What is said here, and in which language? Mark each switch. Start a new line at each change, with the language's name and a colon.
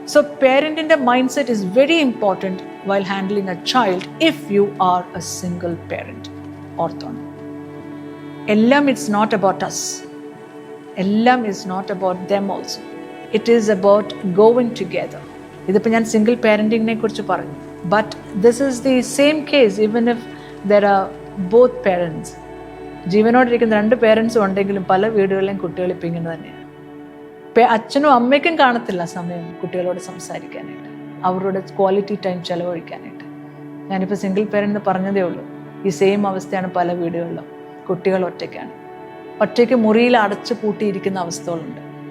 English: So പേരൻറ്റിൻ്റെ mind set is very important while handling a child if you are a single parent.
Malayalam: ഓർത്തോണം, എല്ലാം
English: It's not about us, എല്ലാം is not about them also. It is about going together.
Malayalam: ഇതിപ്പോൾ ഞാൻ single പേരൻറ്റിങ്ങിനെ കുറിച്ച് പറഞ്ഞു.
English: But this is the same case even if there are both parents.
Malayalam: ജീവനോടിരിക്കുന്ന രണ്ട് പേരൻസും ഉണ്ടെങ്കിലും പല വീടുകളിലെയും കുട്ടികൾ ഇപ്പം ഇങ്ങനെ തന്നെയാണ്. അച്ഛനും അമ്മയ്ക്കും കാണത്തില്ല സമയം കുട്ടികളോട് സംസാരിക്കാനായിട്ട്, അവരുടെ ക്വാളിറ്റി ടൈം ചിലവഴിക്കാനായിട്ട്. ഞാനിപ്പോൾ സിംഗിൾ പേരൻ്റ് പറഞ്ഞതേ ഉള്ളൂ. ഈ സെയിം അവസ്ഥയാണ് പല വീടുകളിലും. കുട്ടികൾ ഒറ്റയ്ക്കാണ്, ഒറ്റയ്ക്ക് മുറിയിൽ അടച്ചു പൂട്ടിയിരിക്കുന്ന അവസ്ഥകളുണ്ട്.